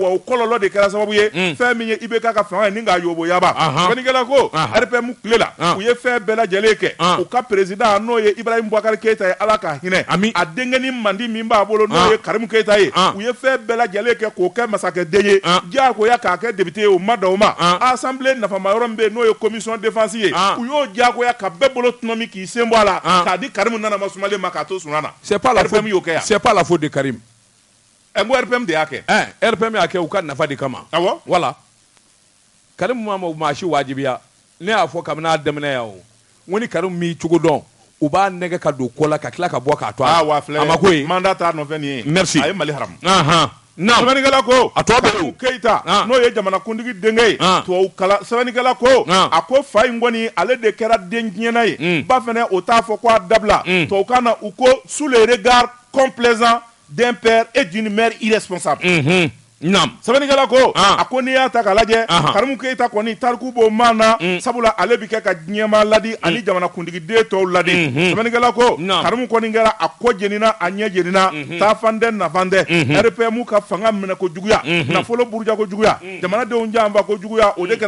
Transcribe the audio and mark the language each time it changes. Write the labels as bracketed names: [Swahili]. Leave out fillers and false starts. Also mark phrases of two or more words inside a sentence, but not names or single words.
[Bambara] wa o kɔlɔlɔ de kɛra sababu ye fɛn min ye IBK ka fanga ye ni k'a yobo yaba sɛbɛnnikɛla ko RPM tile la u ye fɛn bɛɛ lajɛlen kɛ u ka président n'o ye Ibrahim Boubacar Keita ye Ala ka hinɛ a denkɛni mandi min b'a bolo n'o ye Karimu Keita ye u ye fɛn bɛɛ lajɛlen kɛ k'o kɛ masakɛden ye diyagoya k'a kɛ député ye o ma dan o ma assemblée nafama yɔrɔ min bɛ yen n'o ye [French] commission défense [Bambara] ye u y'o diyagoya ka bɛɛ bolo tunun k'i sen bɔ a la k'a di Karimu Nana Masumalen ma k'a to sunna na [French] c'est pas la faute de Karim [Bambara] Ngo RPM de y'a kɛ. RPM y'a kɛ u ka nafa de kama. Awɔ. Voilà. Karim ma maa si wajibiya. Ne y'a fɔ kabini a daminɛ yan o. N ko ni Karim m'i cogo dɔn u b'a nɛgɛ ka don ko la ka tila ka bɔ k'a to a la. wa filɛ. A ma ko ye. Mandat t'a nɔfɛ nin ye. Merci. A ye Mali haramu. Sɛbɛnnikɛla ko a tɔ bɛ yen. Keita n'o ye jamanakuntigi denkɛ ye. Tubabu kalan sɛbɛnnikɛla ko a ko fa in kɔni ale de kɛra den tiɲɛna ye. Ba fɛnɛ o t'a fɔ ko a dabila. Tubabukan na u ko [French] sous le regard complaisant d'un père et d'une mère irresponsable. [Bambara] Sɛbɛnnikɛla ko a ko n'i y'a ta k'a lajɛ Karimu Keita kɔni tariku b'o maa na sabula ale bi kɛ ka diɲɛmaa ladi ani jamanakuntigi den tɔw ladi. Sɛbɛnnikɛla ko Karimu kɔni kɛra a ko jenina a ɲɛ jenina taafan tɛ nafan tɛ RPM ka fanga minɛ ko juguya nafolo buruja ko juguya jamanadenw janfa ko juguya o de kɛra